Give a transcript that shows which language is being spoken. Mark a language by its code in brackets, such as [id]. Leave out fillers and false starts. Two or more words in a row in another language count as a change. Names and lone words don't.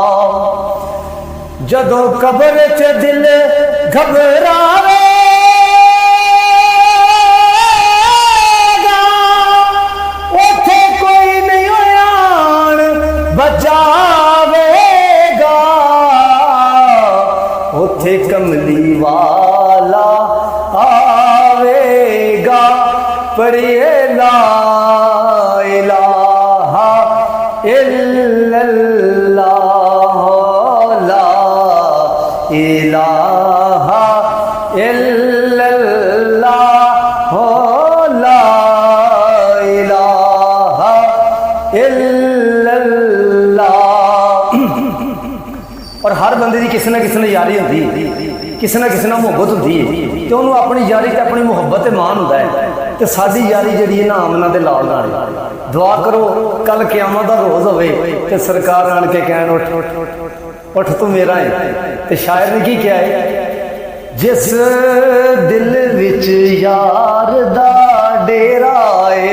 [pa] جدوں قبر چ دل گھبراوے گا، اوتھے کوئی نہیں آن بچاوے گا. اوتھے کملی والا آوے گا، پڑھیے [ar] لا إله إلا الله لا إله إلا الله لا إله إلا الله. [ur] اور ہر بندے کی کسی نا یاری ہوتی ہے، کسی نا محبت ہوتی ہے، تو انہوں نے اپنی یاری تے اپنی محبت مان ہوتا ہے. [pa] تو ساڈی یاری جی ہے نا آمنہ کے لال نال۔ دعا کرو کل قیامت دا روز ہووے تے سرکار آن کے کہن اٹھ اٹھ توں میرا ہے. تو شاعر نے کی کیہا ہے، جس دل وچ یار دا ڈیرا ہے.